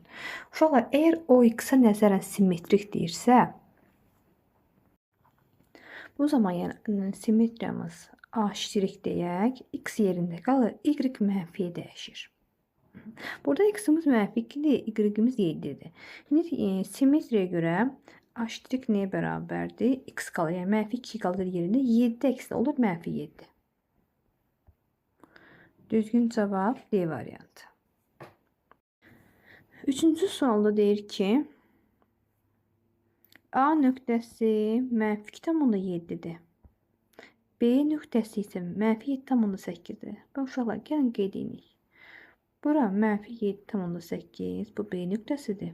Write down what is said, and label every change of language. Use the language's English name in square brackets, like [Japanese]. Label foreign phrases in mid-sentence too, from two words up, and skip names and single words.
[Azerbaijani] Uşaqlar, əgər o x-a nəzərən simmetrik deyirsə, bu zaman yəni simmetriyamız A şirik deyək, x yerində qalır, y mənfiyə dəyişir. Burada x-imiz -2'dir, y-imiz 7'dir. [Turkish] Şimdi simmetriye göre h' neye beraberdir? X kalır. Yani -2 kalır yerinde. 7 eksi olur -7. Düzgün cevap D variantı. [Azerbaijani] Üçüncü sualda deyir ki A nöqtəsi -2,7'dir. B nöqtəsi isə -7,8'dir. Bax uşaqlar, gəlin qeyd edək. Bura -7,8 bu B nöqtəsidir.